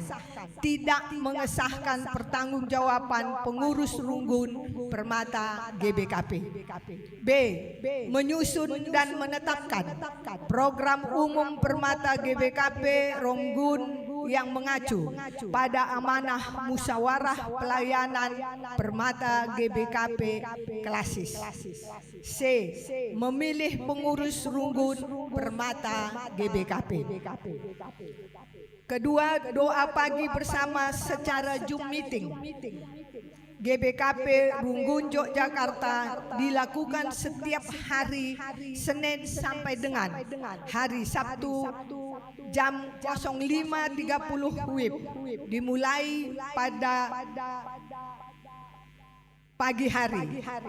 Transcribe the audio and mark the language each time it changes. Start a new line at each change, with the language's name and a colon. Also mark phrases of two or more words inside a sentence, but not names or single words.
Indonesian: Tidak mengesahkan pertanggungjawaban pengurus Runggun Permata GBKP. B. Menyusun dan menetapkan program umum Permata GBKP Runggun yang mengacu pada amanah musyawarah pelayanan Permata GBKP klasis. C. Memilih pengurus Runggun Permata GBKP. Kedua, doa pagi bersama secara Zoom meeting GBKP Runggun Yogyakarta dilakukan setiap hari Senin sampai dengan hari Sabtu jam 05.30 WIB dimulai pada pagi hari.